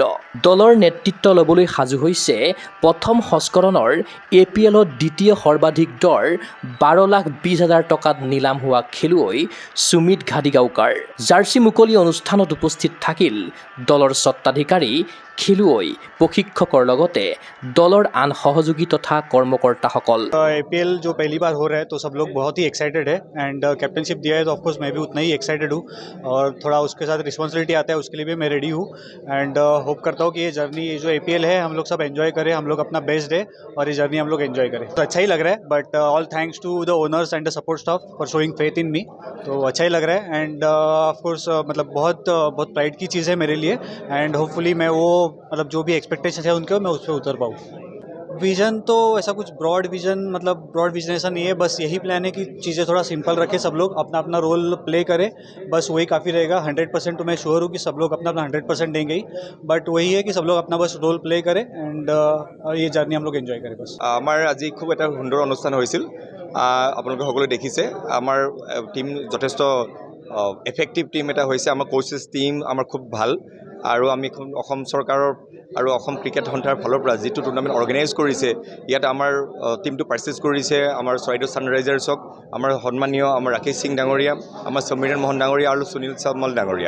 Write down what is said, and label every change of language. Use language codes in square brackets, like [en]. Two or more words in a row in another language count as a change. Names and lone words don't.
[as] দলৰ নেতৃত্ব ল'বলৈ সাজু হৈছে প্ৰথম সংস্কৰণৰ APLত দ্বিতীয় সৰ্বাধিক দৰ 12,20,000 টকাত নিলাম হোৱা খেলুৱৈ সুমিত ঘাদিগাঁওকাৰ। জাৰ্চি মুকলি অনুষ্ঠানত উপস্থিত থাকিল দলৰ স্বত্বাধিকাৰী খেলুৱৈ প্ৰশিক্ষকৰ লগতে দলৰ আন সহযোগী তথা কৰ্মকৰ্তাসকল। [hi] IPL जो पहली बार हो रहा है तो सब लोग बहुत ही एक्साइटेड है [en] and captainship [hi] दिया है तो ऑफकोर्स मैं भी उतना ही एक्साइटेड हूँ और थोड़ा उसके साथ रिस्पॉन्सिबिलिटी आता है उसके लिए भी मैं रेडी हूँ [en] and hope [hi] करता हूँ कि ये जर्नी जो IPL है हम लोग सब एंजॉय करें, हम लोग अपना बेस्ट दे और ये जर्नी हम लोग एंजॉय करें। तो अच्छा ही लग रहा है [en] but all thanks to the owners and the support staff for showing faith in me. [hi] तो अच्छा ही लग रहा है [en] and of course [hi] मतलब बहुत प्राइड की चीज़ है मेरे लिए [en] and hopefully [hi] मैं वो मतलब जो भी एक्सपेक्टेशन है उनके मैं उस पर उतर पाऊँ। विज़न तो ऐसा कुछ [en] broad vision [hi] मतलब [en] broad vision [hi] ऐसा नहीं है, बस यही प्लान है कि चीज़ें थोड़ा सिंपल रखें, सब लोग अपना अपना [en] role play [hi] करें, बस वही काफ़ी रहेगा। 100% तो मैं श्योर हूँ कि सब लोग अपना अपना 100% देंगे ही, बट वही है कि सब लोग अपना बस [en] role play [hi] करें एंड ये जर्नी हम लोग एंजॉय करें बस। [as] আমাৰ আজি খুব এটা সুন্দৰ অনুষ্ঠান হৈছিল। আপোনালোকে সকলোৱে দেখিছে আমাৰ টিম যথেষ্ট [en] effective team [as] এটা হৈছে। আমাৰ [en] coaches team [as] আমাৰ খুব ভাল আৰু আমি অসম চৰকাৰৰ আৰু অসম ক্ৰিকেট সন্থাৰ ফালৰ পৰা যিটো [en] tournament organize [as] কৰিছে ইয়াত আমাৰ টিমটো পাৰ্চেছ কৰিছে আমাৰ চৰাইদেউ ছানৰাইজাৰ্ছক, আমাৰ সন্মানীয় আমাৰ ৰাকেশ সিং ডাঙৰীয়া, আমাৰ সমীৰণ মোহন ডাঙৰীয়া আৰু সুনীল চামল ডাঙৰীয়া।